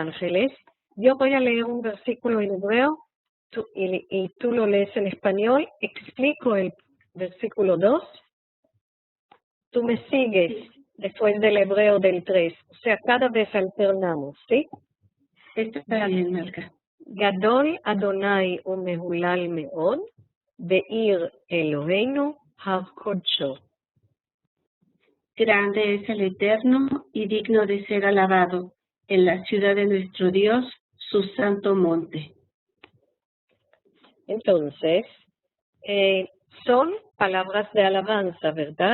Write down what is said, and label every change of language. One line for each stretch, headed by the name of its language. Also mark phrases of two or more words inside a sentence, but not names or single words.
Spanish: Yo voy a leer un versículo en hebreo y tú lo lees en español, explico el versículo 2. Tú me sigues después del hebreo del 3. O sea, cada vez alternamos, ¿sí? Está bien, Marca.
Hebrew: גדול אדוני ומהולל מאוד בעיר אלוהינו הר קודשו.
Spanish: Grande es el Eterno y digno de ser alabado en la ciudad de nuestro Dios, su santo monte. Entonces, son palabras de alabanza, ¿verdad?